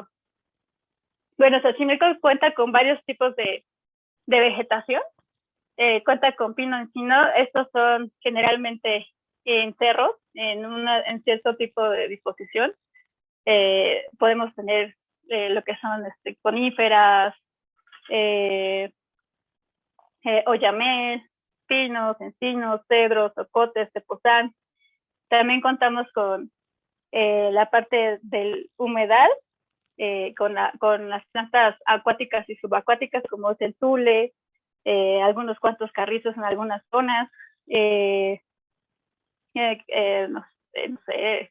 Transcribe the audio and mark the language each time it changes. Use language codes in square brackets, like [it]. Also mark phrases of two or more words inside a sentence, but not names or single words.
[es] Bueno, Xochimilco cuenta con varios tipos de vegetación. Cuenta con pino encino. Estos son generalmente en cerros, en cierto tipo de disposición. Podemos tener lo que son coníferas, oyamel, pinos, encinos, cedros, ocotes, tepozán. También contamos con la parte del humedal, con las plantas acuáticas y subacuáticas, como es el tule, algunos cuantos carrizos en algunas zonas, no sé.